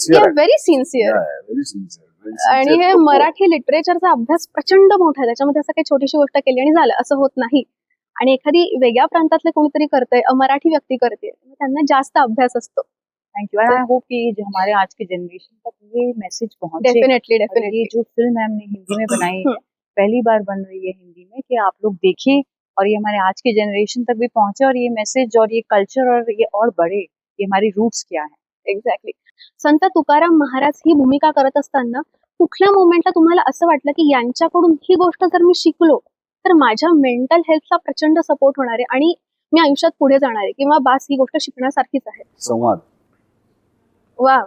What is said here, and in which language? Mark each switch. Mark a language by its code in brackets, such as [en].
[en] very sincere [mr] आणि हे मराठी लिटरेचरचा अभ्यास प्रचंड मोठा आहे, त्याच्यामध्ये असं काही छोटीशी गोष्ट केली आणि झालं असं होत नाही. आणि एखादी वेगळ्या प्रांतातले कोणीतरी करतंय, मराठी व्यक्ती करते, त्यांना जास्त अभ्यास असतो. [en] Thank you. [hi] आई होप कि जो हमारे आज की जनरेशन तक ये मैसेज पहुंचे। [en] definitely [hi] और ये [en] definitely [hi] जो फिल्म हमने हिंदी में बनाई है, पहली बार बन रही है हिंदी में, कि आप लोग देखें और ये हमारे आज की जनरेशन तक भी पहुंचे और ये मैसेज और ये कल्चर और ये और बढ़े, ये हमारी रूट्स क्या है। [en] Exactly. [mr] संत तुकाराम महाराज ही भूमिका करत असताना कुठल्या मोमेंटला तुम्हाला असं वाटलं की यांच्याकडून ही गोष्ट जर मी शिकलो तर माझ्या मेंटल हेल्थला प्रचंड सपोर्ट होणार आहे आणि मी आयुष्यात पुढे जाणार आहे, किंवा बास ही गोष्ट शिकण्यासारखीच आहे? संवाद. वा